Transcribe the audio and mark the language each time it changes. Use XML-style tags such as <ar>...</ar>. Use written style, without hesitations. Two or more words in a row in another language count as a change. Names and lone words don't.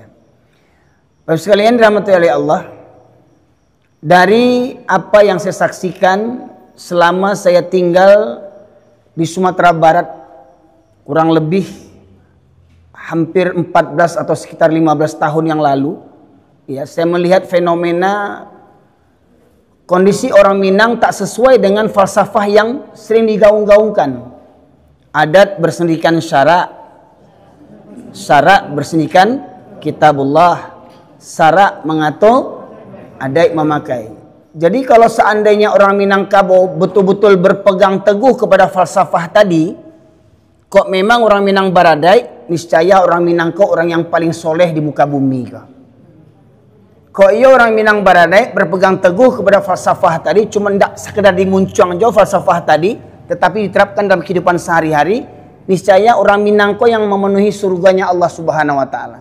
<id>Bapak sekalian dirahmati oleh Allah, dari apa yang saya saksikan selama saya tinggal di Sumatera Barat kurang lebih hampir 14 atau sekitar 15 tahun yang lalu, ya, saya melihat fenomena kondisi orang Minang tak sesuai dengan falsafah yang sering digaung-gaungkan. Adat bersendikan syarak, syarak bersendikan kitabullah, syarak mengatur, adat memakai. Jadi kalau seandainya orang Minangkabau betul-betul berpegang teguh kepada falsafah tadi, kok memang orang Minang Baradai, niscaya orang Minangkau orang yang paling soleh di muka bumi kah? Kok iya orang Minang Baradai berpegang teguh kepada falsafah tadi, cuma tidak sekedar dimuncung aja falsafah tadi, tetapi diterapkan dalam kehidupan sehari-hari, niscaya orang Minangkau yang memenuhi surganya Allah</id> <ar>سبحانه وتعالى.</ar>